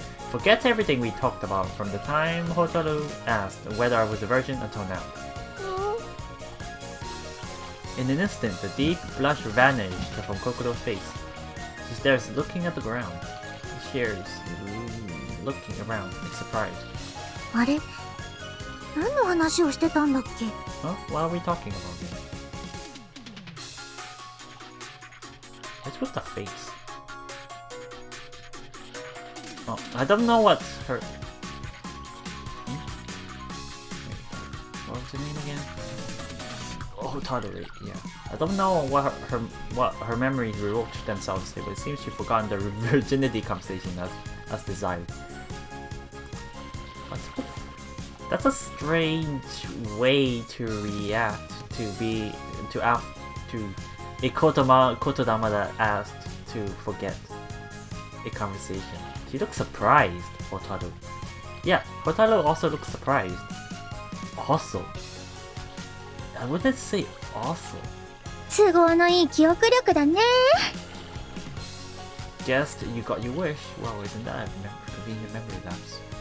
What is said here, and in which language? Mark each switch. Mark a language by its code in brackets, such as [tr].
[en] Forget everything we talked about from the time Hotaru asked whether I was a virgin until now. In an instant, the deep blush vanished from Kokoro's face. She stares, looking at the ground. She stares, looking around in surprise. [ja] あれ、何の話をしてたんだっけ？ [en] Huh? What are we talking about here? What's with the face? Oh, I don't know what her... What was her name again? Oh, Hotaru, yeah. I don't know what her memories revoked themselves to, but it seems she's forgotten the virginity conversation as desired. That's a strange way to react to a kotodama that asked to forget a conversation. She looks surprised, Hotaru. Yeah, Hotaru also looks surprised. Also. I wouldn't say also. [ja] 都合のいい記憶力だね。 [en] Guessed you got your wish. Wow, isn't that a convenient memory lapse?